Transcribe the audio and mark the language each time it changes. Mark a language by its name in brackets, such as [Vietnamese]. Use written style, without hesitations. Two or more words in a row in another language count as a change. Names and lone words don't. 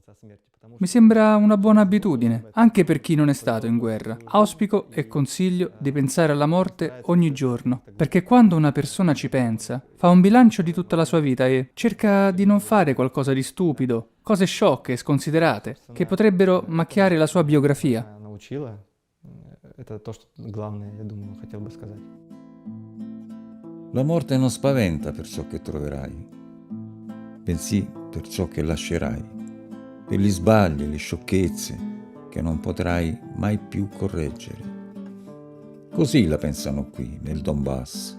[Italian] Mi sembra una buona abitudine, anche per chi non è stato in guerra. Auspico e consiglio di pensare alla morte ogni giorno, perché quando una persona ci pensa, fa un bilancio di tutta la sua vita e cerca di non fare qualcosa di stupido, cose sciocche e sconsiderate, che potrebbero macchiare la sua biografia. [Russian] Это то, что главное, я думаю, хотел бы сказать. [Italian] La morte non spaventa per ciò che troverai, bensì per ciò che lascerai, per gli sbagli e le sciocchezze che non potrai mai più correggere. Così la pensano qui, nel Donbass.